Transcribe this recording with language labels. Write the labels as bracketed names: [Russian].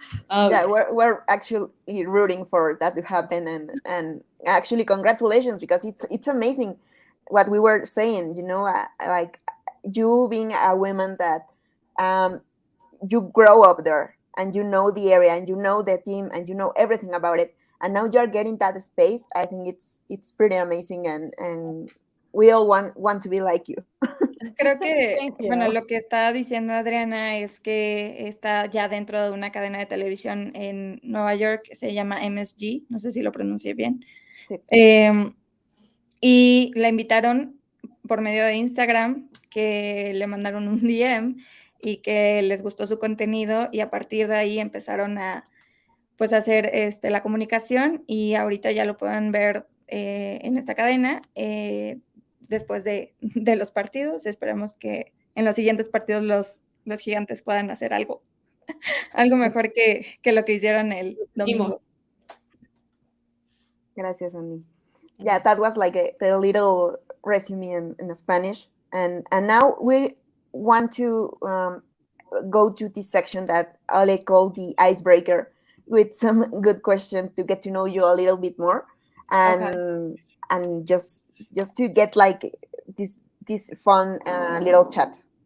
[English] Yeah, we're actually rooting for that to happen, and actually congratulations, because it's amazing what we were saying, like you being a woman that you grow up there and you know the area and you know the team and you know everything about it, and now you're getting that space. I think it's pretty amazing, and we all want to be like you. [Spanish] Creo que, bueno, lo que está diciendo Adriana es que está ya dentro de una cadena de televisión en Nueva York, se llama MSG, no sé si lo pronuncié bien. Sí. Y la invitaron por medio de Instagram, que le mandaron un DM y que les gustó su contenido y a partir de ahí empezaron a pues hacer la comunicación y ahorita ya lo pueden ver en esta cadena después de los partidos. Esperamos que en los siguientes partidos los Gigantes puedan hacer algo mejor que lo que hicieron el domingo. Gracias, Andy. [English] Yeah, that was like the little resume in Spanish. And now we want to go to this section that Ale called the icebreaker, with some good questions to get to know you a little bit more, and just to get like this fun little chat.